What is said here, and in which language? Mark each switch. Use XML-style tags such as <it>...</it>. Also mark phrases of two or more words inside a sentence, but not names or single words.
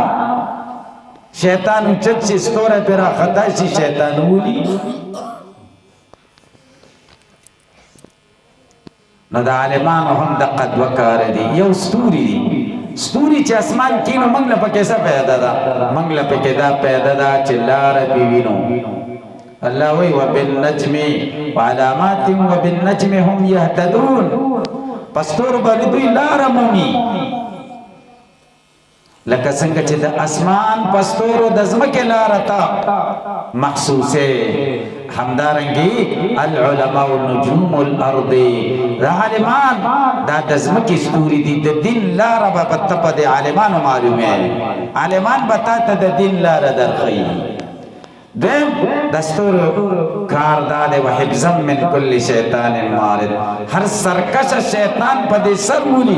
<ps>شیطان اوچت شي ستوری پرې راخطا شي شیطان ولي. نو د عالمانو هم دقه دوه کاره دي. یو ستوري دي، ستوري چې اسمان کې نو موږ له پکې څه پیدا ده؟ موږ له پکې دا پیدا ده چې لاره پې وینو.</ps> <ar>الله وی وبالنجم وعلامات وبالنجم هم يهتدون.</ar> <ps>په ستورو باندې دوی لاره مومي، لکه څنګه چې د اسمان په ستورو د ځمکې لاره ته محسوسه.</ps> <ar>همدارنګې العلماء نجوم الارض،</ar> <ps>دا عالمان دا د ځمکې ستوري دي. د دین لاره به ته په د عالمانو معلومه، عالمان به تا ته د دین لاره درښیي. دویم د ستورو کار دا دی</ps> <ar>وحفظا من کل شیطان مارد،</ar> <ps>هر سرکشه شیطان په دې سر ولي.</ps>